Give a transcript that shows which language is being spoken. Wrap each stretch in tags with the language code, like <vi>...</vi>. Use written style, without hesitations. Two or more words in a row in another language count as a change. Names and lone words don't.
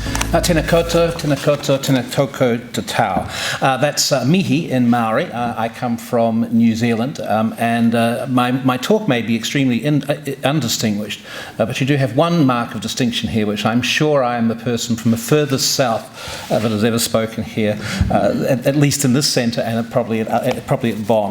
<mi>Tēnā koutou, tēnā koutou, tēnā toko te tau.</mi> <en>That's mihi in Maori. I come from New Zealand, and my talk may be extremely undistinguished, but you do have one mark of distinction here, which I'm sure I am the person from the furthest south that has ever spoken here, at least in this centre and probably at Bonn.</en>